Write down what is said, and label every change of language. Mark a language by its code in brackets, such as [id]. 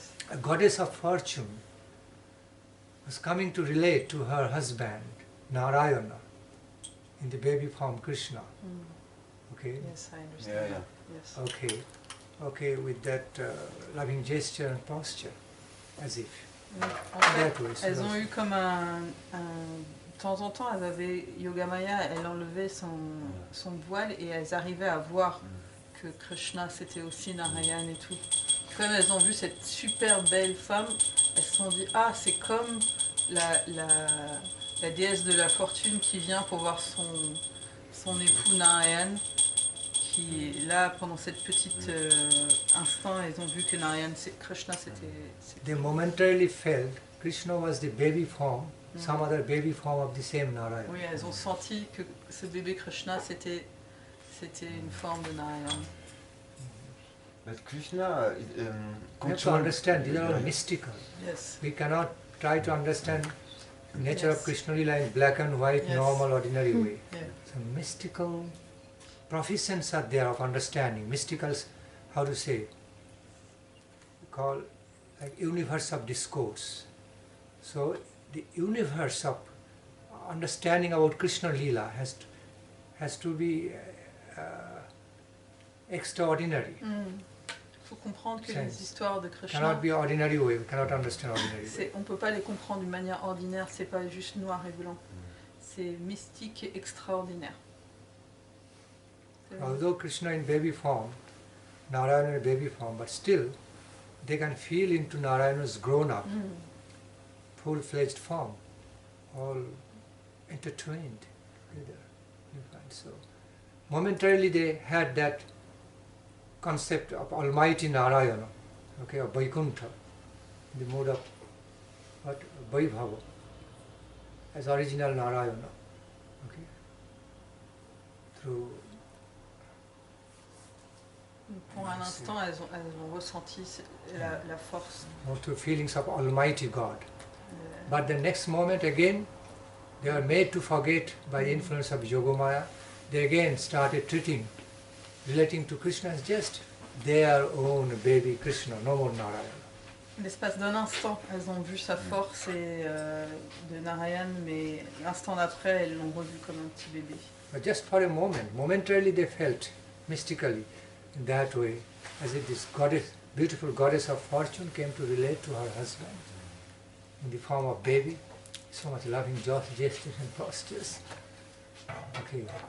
[en] a goddess of fortune was coming to relate to her husband Narayana in the baby form Krishna. Okay. Yes, I understand. Yeah. Yes. Okay, with that loving gesture and posture, as if. [fr] En fait, [en] That way, so [fr] elles ont [en] that's- [fr] eu comme de temps en temps, elles avaient Yogamaya, elle enlevait son voile et elles arrivaient à voir que Krishna c'était aussi Narayan et tout. Comme elles ont vu cette super belle femme, elles se sont dit ah c'est comme la déesse de la fortune qui vient pour voir son époux Narayan, qui là pendant cette petite instant elles ont vu que Narayan, Krishna c'était [en] They momentarily felt Krishna was the baby form, some other baby form of the same Narayana. [fr] oui, elles ont senti que ce bébé Krishna c'était une forme de Narayan. [en] But Krishna We have to understand, these are all mystical. Yes. We cannot try to understand the nature of Yes. Krishna Lila in black and white, Yes. normal, ordinary way. Yeah. So mystical proficiency are there of understanding. Mysticals, how to say, call like universe of discourse. So the universe of understanding about Krishna Lila has to be extraordinary. [fr] Il faut comprendre que [en] Sense. [fr] les histoires de Krishna, [en] Cannot be ordinary way. We cannot understand ordinary way. [fr] on ne peut pas les comprendre d'une manière ordinaire, c'est pas juste noir et blanc. C'est mystique et extraordinaire. [en] Although Krishna in baby form, Narayana in baby form, but still they can feel into Narayana's grown-up, full-fledged form, all intertwined together. You find so. Momentarily they had that concept of Almighty Narayana, okay, of Vaikuntha, the mode of what Vaibhava, as original Narayana, okay, through. [fr] Pour un instant, elles ont ressenti la force. [en] To feelings of Almighty God. But the next moment again, they are made to forget by the influence of Yogamaya. They again started relating to Krishna as just their own baby Krishna, no more Narayana. [fr] L'espace d'un instant, elles ont vu sa force de Narayan, mais l'instant d'après, elles l'ont revu comme un petit bébé. [en] But just for a moment, momentarily they felt mystically in that way, as if this goddess, beautiful goddess of fortune came to relate to her husband in the form of baby. So much loving gestures and postures. Okay.